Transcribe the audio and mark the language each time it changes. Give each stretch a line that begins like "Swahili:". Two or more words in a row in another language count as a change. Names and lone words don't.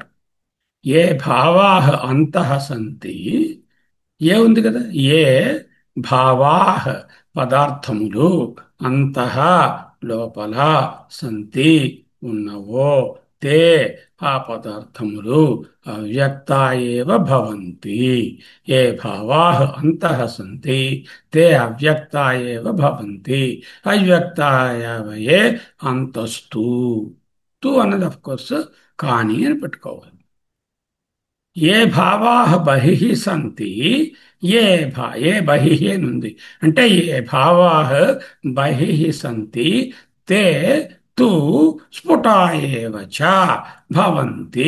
Sanskrit: ఏ భావాః అంతః సంతి, ఏ
Telugu: ఉంది కదా,
Sanskrit: ఏ భావాః పదార్థములు అంతః లోపల సంతి ఉన్నవో తే
Telugu: ఆ పదార్థములు
Sanskrit: అవ్యక్తా ఏవ భవంతి. ఏ భావాః అంతః సంతి తే అవ్యక్తా ఏవ భవంతి. అవ్యక్తా ఏవ ఏ అంతస్తు.
Telugu: తు అన్నది
English: of course
Telugu: కానీ అని పెట్టుకోవాలి.
Sanskrit: ఏ భావాః బహిః సంతి, ఏ ఏ బహిః
Telugu: అని ఉంది అంటే
Sanskrit: ఏ భావాః బహిః సంతి తే తు స్ఫుటా ఏవ చ భవంతి.